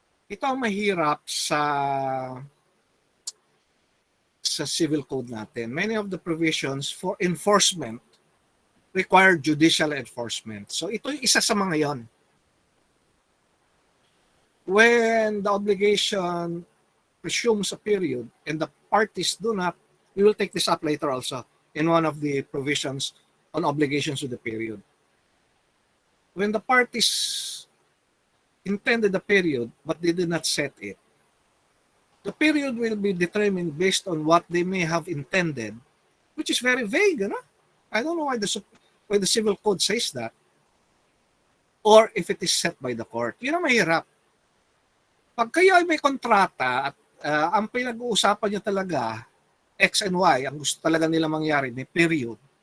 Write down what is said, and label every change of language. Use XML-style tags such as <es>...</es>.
<tl>Ito ang mahirap sa civil code natin.</tl> <en>Many of the provisions for enforcement require judicial enforcement.</en> <tl>So ito yung isa sa mga yon.</tl> <en>When the obligation presumes a period and the parties do not, we will take this up later also in one of the provisions on obligations with the period. When the parties intended a period but they did not set it, the period will be determined based on what they may have intended, which is very vague. You know? I don't know why the civil code says that, or if it is set by the court.</en> <tl>Yun ang mahirap. Pag kayo ay may kontrata at ang pinag-uusapan nyo talaga, X and Y, ang gusto talaga nila mangyari, may period,</tl>